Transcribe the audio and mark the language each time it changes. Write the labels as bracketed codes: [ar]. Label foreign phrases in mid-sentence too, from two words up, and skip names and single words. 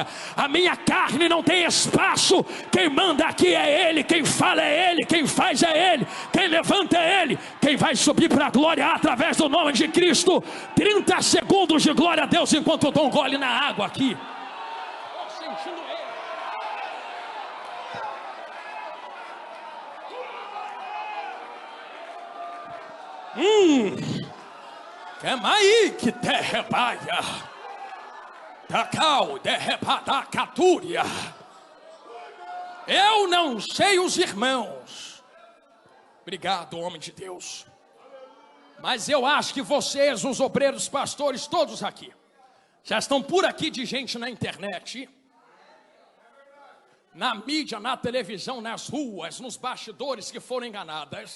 [pt] A minha carne não tem espaço. Quem manda aqui é Ele, quem fala é Ele, quem faz é Ele, quem levanta é Ele, quem vai subir para a glória através do nome de Cristo. 30 segundos de glória a Deus enquanto eu dou um gole na água aqui. Estou sentindo Ele. Kemai que derrebaia, Takau derrebadacatúria. Eu não sei os irmãos. Obrigado, homem de Deus. Mas eu acho que vocês, os obreiros, pastores, todos aqui, já estão por aqui de gente na internet, na mídia, na televisão, nas ruas, nos bastidores que foram enganadas.